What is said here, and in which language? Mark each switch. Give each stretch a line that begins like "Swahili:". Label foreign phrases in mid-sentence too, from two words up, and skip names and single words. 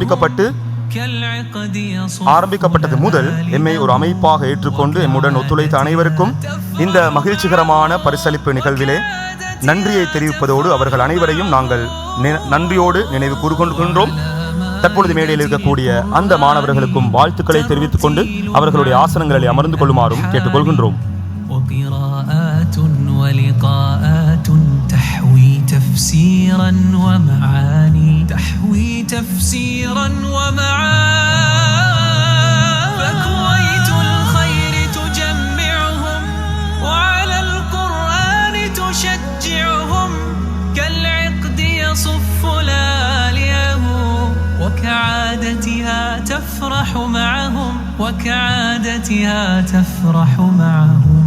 Tamil: ஆரம்பிக்கப்பட்டது முதல் எம்மை ஒரு அமைப்பாக ஏற்றுக்கொண்டு எம்முடன் ஒத்துழைத்த அனைவருக்கும் இந்த மகிழ்ச்சிகரமான பரிசளிப்பு நிகழ்விலே நன்றியை தெரிவிப்பதோடு அவர்கள் அனைவரையும் நாங்கள் நன்றியோடு நினைவு கூறுகின்றோம். தற்பொழுது மேடையில் இருக்கக்கூடிய அந்த மாணவர்களுக்கும் வாழ்த்துக்களை தெரிவித்துக் கொண்டு அவர்களுடைய ஆசனங்களில் அமர்ந்து கொள்ளுமாறும் கேட்டுக்கொள்கின்றோம்.
Arabic: وقراءات ولقاءات تحوي تفسيرا ومعاني فكويت الخير تجمعهم وعلى القرآن تشجعهم كالعقد يصف لاليه وكعادتها تفرح معهم